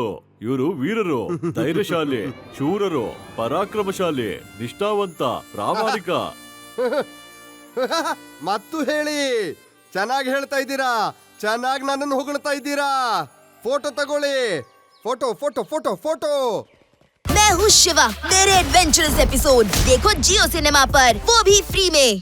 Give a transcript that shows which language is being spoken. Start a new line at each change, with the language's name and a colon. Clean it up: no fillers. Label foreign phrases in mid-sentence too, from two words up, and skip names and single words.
Kannada: ಇವರು ವೀರರು, ಧೈರ್ಯಶಾಲಿ, ಶೂರರು, ಪರಾಕ್ರಮಶಾಲಿ, ನಿಷ್ಠಾವಂತ, ಪ್ರಾಮಾಣಿಕ. ಮತ್ತು ಹೇಳಿ, ಚೆನ್ನಾಗಿ ಹೇಳ್ತಾ ಇದ್ದೀರಾ, ಚೆನ್ನಾಗಿ ನನ್ನನ್ನು ಹೊಗಳ್ತಾ ಇದ್ದೀರಾ. ಫೋಟೋ ತಗೊಳ್ಳಿ. ಫೋಟೋ.
Hindi: मैं हूँ शिवा, मेरे
English: adventurous episode
Hindi: देखो जियो सिनेमा पर, वो भी फ्री में।